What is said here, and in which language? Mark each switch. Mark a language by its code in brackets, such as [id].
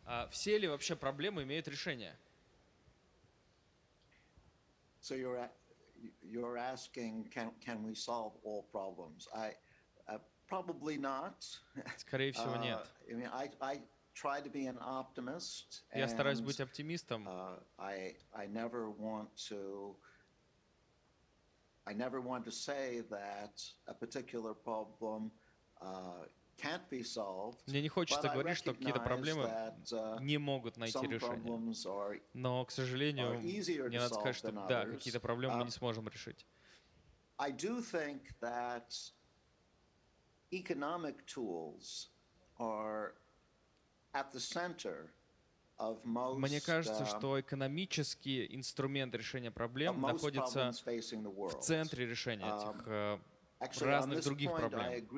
[ru] Все ли вообще проблемы имеют решение? [en] So you're asking, can we solve all problems? Probably not. [ru] Скорее всего, нет. [en] I mean, I try to be an optimist. [ru] Я стараюсь быть оптимистом. [en] I never want to say that a particular problem can't be solved. [ru] Мне не хочется говорить, что какие-то проблемы не могут найти решение. Но, к сожалению, мне надо сказать, что да, какие-то проблемы мы не сможем решить. [en] I do think that economic tools are at the center of most. [ru] Мне кажется, что экономический инструмент решения проблем находится в центре решения этих разных других проблем.